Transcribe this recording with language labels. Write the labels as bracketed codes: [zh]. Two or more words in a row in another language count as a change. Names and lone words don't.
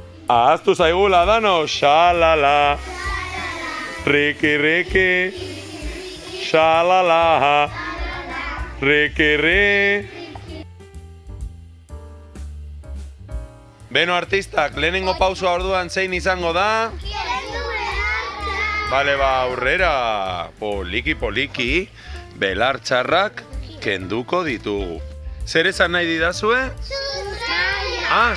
[eu] Ahaztu zaigula dano, xalala. Riki, riki. Xalala. Riki, riki. Beno artistak, lehenengo pausua orduan zein izango da? Bale, aurrera. Poliki, poliki. Belar txarrak kenduko ditugu. Zer esan nahi didazue? Sustraiak.